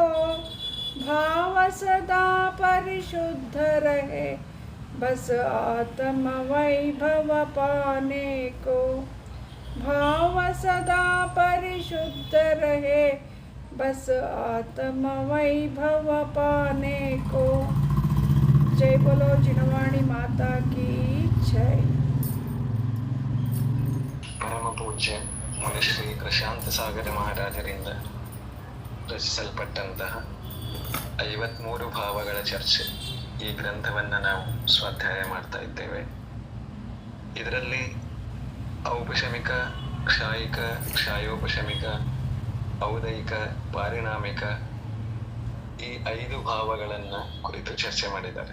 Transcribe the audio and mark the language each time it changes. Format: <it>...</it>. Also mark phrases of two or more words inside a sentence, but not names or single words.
<hi>भाव सदा परिशुद्ध रहे बस आत्म वैभव पाने को। भाव सदा परिशुद्ध रहे बस आत्म वैभव पाने को। जय बोलो जिनवाणी माता की जय।</hi> <kn>ಪರಮ ಪೂಜ್ಯ ಮುನಿ ಶ್ರೀ ಪ್ರಶಾಂತ ಸಾಗರ ಮಹಾರಾಜರಿಂದ ರಚಿಸಲ್ಪಟ್ಟಂತಹ 53 ಭಾವಗಳ ಚರ್ಚೆ ಈ ಗ್ರಂಥವನ್ನು ನಾವು ಸ್ವಾಧ್ಯಾಯ ಮಾಡ್ತಾ ಇದ್ದೇವೆ. ಇದರಲ್ಲಿ ಔಪಶಮಿಕ, ಕ್ಷಾಯಿಕ, ಕ್ಷಾಯೋಪಶಮಿಕ, ಔದಯಿಕ, ಪಾರಿಣಾಮಿಕ ಈ 5 ಭಾವಗಳನ್ನು ಕುರಿತು ಚರ್ಚೆ ಮಾಡಿದ್ದಾರೆ.</kn>